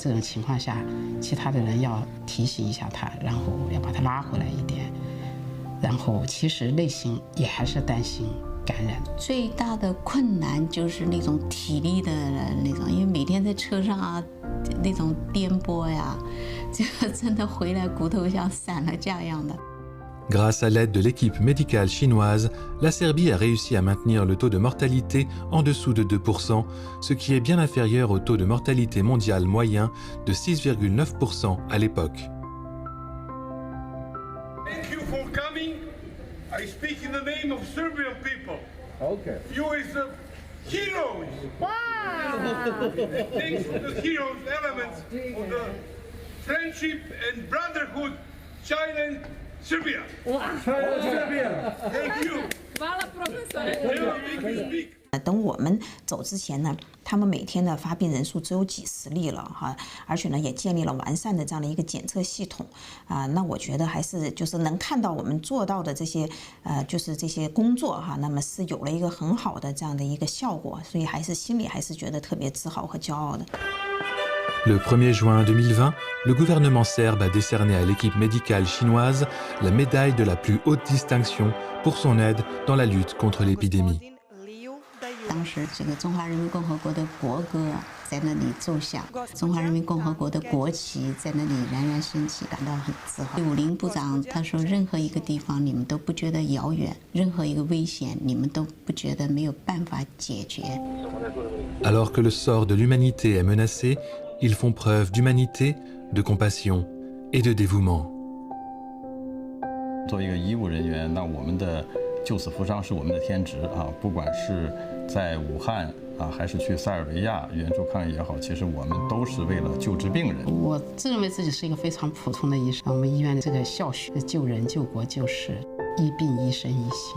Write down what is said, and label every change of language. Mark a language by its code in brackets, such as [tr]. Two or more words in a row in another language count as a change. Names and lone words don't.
[zh] 这种情况下，其他的人要提醒一下他，然后要把他拉回来一点。然后其实内心也还是担心感染。最大的困难就是那种体力的那种，因为每天在车上啊，那种颠簸呀，这个真的回来骨头像散了这样的。 [fr] Grâce à l'aide de l'équipe médicale chinoise, la Serbie a réussi à maintenir le taux de mortalité en dessous de 2%, ce qui est bien inférieur au taux de mortalité mondial moyen de 6,9% à l'époque. [en] Thank you for coming. I speak in the name of Serbian people. Okay. You is heroes. Wow. Thanks for the heroes elements of the friendship and brotherhood, China and Serbia. Wow. Serbia. Thank you. [sr] Hvala profesore. [en] Speak. [zh] 等我们走之前呢，他们每天的发病人数只有几十例了哈，而且呢也建立了完善的这样的一个检测系统啊。那我觉得还是就是能看到我们做到的这些就是这些工作哈，那么是有了一个很好的这样的一个效果，所以还是心里还是觉得特别自豪和骄傲的。 [fr] Le 1er juin 2020, le gouvernement serbe a décerné à l'équipe médicale chinoise la médaille de la plus haute distinction pour son aide dans la lutte contre l'épidémie. [zh] 当时这个中华人民共和国的国歌在那里奏响，中华人民共和国的国旗在那里冉冉升起，感到很自豪。武林部长他说，任何一个地方你们都不觉得遥远，任何一个危险你们都不觉得没有办法解决。 [fr] Alors que le sort de l'humanité est menacé, ils font preuve d'humanité, de compassion et de dévouement. [zh] 作为一个医务人员，那我们的 救死扶伤是我们的天职啊！不管是在武汉啊，还是去塞尔维亚援助抗疫也好，其实我们都是为了救治病人。我自认为自己是一个非常普通的医生，我们医院的这个校训“救人、救国、救世，医病医身医心”。